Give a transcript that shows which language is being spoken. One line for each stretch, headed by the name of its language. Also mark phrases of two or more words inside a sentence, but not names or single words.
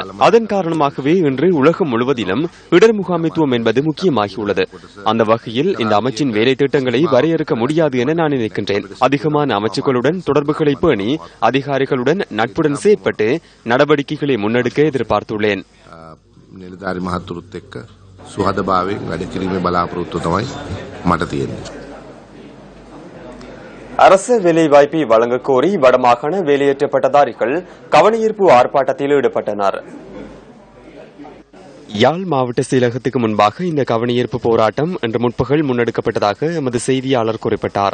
Tamil: அதன் காரணமாகவே இன்று உலகம் முழுவதிலும் இடர் முகாமைத்துவம் என்பது முக்கியமாகியுள்ளது. அந்த வகையில் இந்த அமைச்சின் வேலை திட்டங்களை வரையறுக்க முடியாது என நான் நினைக்கின்றேன். அதிகமான அமைச்சுக்களுடன் தொடர்புகளை பேணி அதிகாரிகளுடன் நட்புடன் செயற்பட்டு நடவடிக்கைகளை முன்னெடுக்க எதிர்பார்த்துள்ளேன்.
Sinhala: නිලධාරි මහතුරුත් එක්ක සුහදභාවයෙන් වැඩ කිරීමේ බලාපොරොත්තුව තමයි මට තියෙන්නේ.
Tamil: அரச வேலைவாய்ப்பை வழங்க கோரி வடமாகாண வேலையேற்ற பட்டதாரிகள் கவனஈர்ப்பு ஆர்ப்பாட்டத்தில் ஈடுபட்டனர். யாழ் மாவட்ட செயலகத்துக்கு முன்பாக இந்த கவனஈர்ப்பு போராட்டம் இன்று முற்பகல் முன்னெடுக்கப்பட்டதாக எமது செய்தியாளர் குறிப்பிட்டார்.